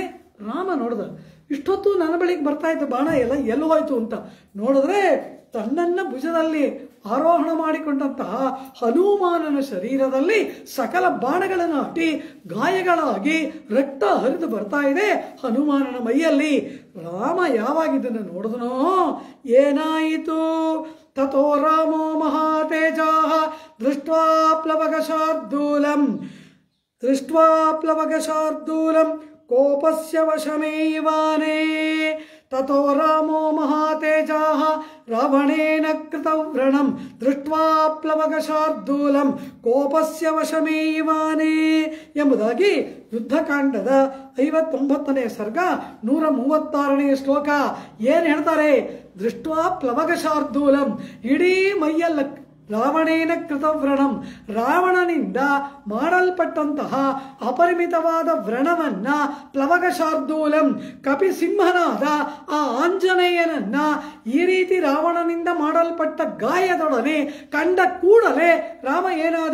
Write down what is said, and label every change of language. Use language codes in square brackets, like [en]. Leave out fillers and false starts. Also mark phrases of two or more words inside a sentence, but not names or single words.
[kn] ರಾಮ ನೋಡ್ದ, ಇಷ್ಟೊತ್ತು ನನ್ನ ಬಳಿಗೆ ಬರ್ತಾ ಇದ್ದ ಬಾಣ ಎಲ್ಲ ಎಲ್ಲೋ ಹೋಯ್ತು ಅಂತ ನೋಡಿದ್ರೆ ತನ್ನನ್ನು ಭುಜದಲ್ಲಿ ಆರೋಹಣ ಮಾಡಿಕೊಂಡಂತಹ ಹನುಮಾನನ ಶರೀರದಲ್ಲಿ ಸಕಲ ಬಾಣಗಳನ್ನು ಅಟ್ಟಿ ಗಾಯಗಳಾಗಿ ರಕ್ತ ಹರಿದು ಬರ್ತಾ ಇದೆ ಹನುಮಾನನ ಮೈಯಲ್ಲಿ. ರಾಮ ಯಾವಾಗ ಇದನ್ನು ನೋಡಿದನೋ ಏನಾಯಿತು? [sa] ತಥೋ ರಾಮೋ ಮಹಾತೇಜಾಃ ದೃಷ್ಟ್ವಾ ಪ್ಲವಗಶಾರ್ದೂಲಂ ಕೋಪಸ್ಯ ವಶಮೇವಾನೇ. ತಥೋ ರಾಮೋ ಮಹಾತೇಜಾಃ ರಾವಣೇನ ಕೃತವ್ರಣಂ ದೃಷ್ಟ್ವಾ ಪ್ಲವಗಶಾರ್ದೂಲಂ ಕೋಪಸ್ಯ ವಶಮೇವಾನೇ [kn] ಎಂಬುದಾಗಿ ಯುದ್ಧಕಾಂಡದ 59ನೇ ಸರ್ಗ 136ನೇ ಶ್ಲೋಕ ಏನು ಹೇಳ್ತಾರೆ? [sa] ದೃಷ್ಟ್ವಾ ಪ್ಲವಗಶಾರ್ದೂಲಂ, [kn] ಇಡೀ ಮೈಯಲ್ಲ [sa] ರಾವಣೇನ ಕೃತವ್ರಣಂ, [kn] ರಾವಣನಿಂದ ಮಾಡಲ್ಪಟ್ಟಂತಹ ಅಪರಿಮಿತವಾದ ವ್ರಣವನ್ನ, ಪ್ಲವಗಶಾರ್ದೂಲಂ ಕಪಿಸಿಂಹನಾದ ಆ ಆಂಜನೇಯನನ್ನ ಈ ರೀತಿ ರಾವಣನಿಂದ ಮಾಡಲ್ಪಟ್ಟ ಗಾಯದೊಡನೆ ಕಂಡ ಕೂಡಲೇ ರಾಮ ಏನಾದ?